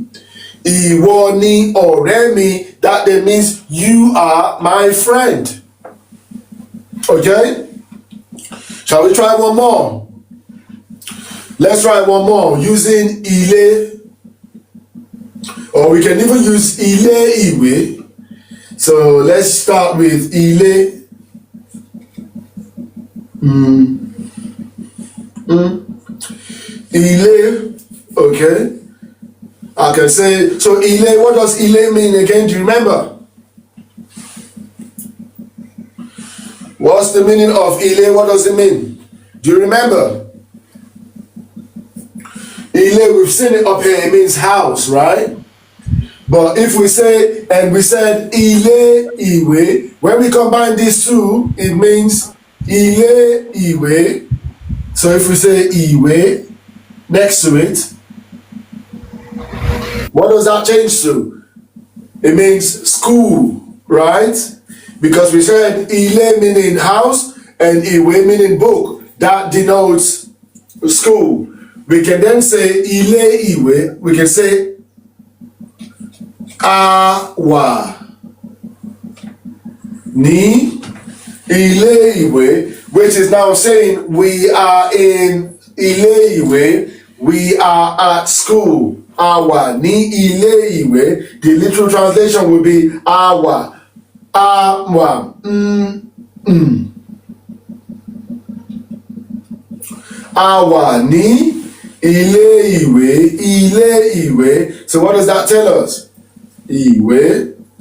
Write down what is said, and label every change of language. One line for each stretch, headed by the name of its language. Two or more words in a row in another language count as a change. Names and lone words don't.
Yoruba: Ìwọ ni ọ̀rẹ́ mi,
English: that then means you are my friend. Okay? Shall we try one more? Let's try one more using ilé, or we can even use
Yoruba: ilé ìwé.
English: So let's start with ilé. Ilé, okay. I can say, so ilé, what does ilé mean again? Do you remember? What's the meaning of ilé? What does it mean? Do you remember? Ilé, we've seen it up here, it means house, right? But if we say, and we said
Yoruba: ilé ìwé,
English: when we combine these two, it means
Yoruba: ilé ìwé.
English: So if we say ìwé next to it, what does that change to? It means school, right? Because we said ile meaning house and iwe meaning book. That denotes school. We can then say
Yoruba: ile iwe.
English: We can say
Yoruba: awa ni ile iwe,
English: which is now saying we are in
Yoruba: ile iwe.
English: We are at school.
Yoruba: Awa ni ile iwe.
English: The literal translation will be awa.
Yoruba: Awa. Awa ni ile iwe. Ile iwe.
English: So what does that tell us? Iwe.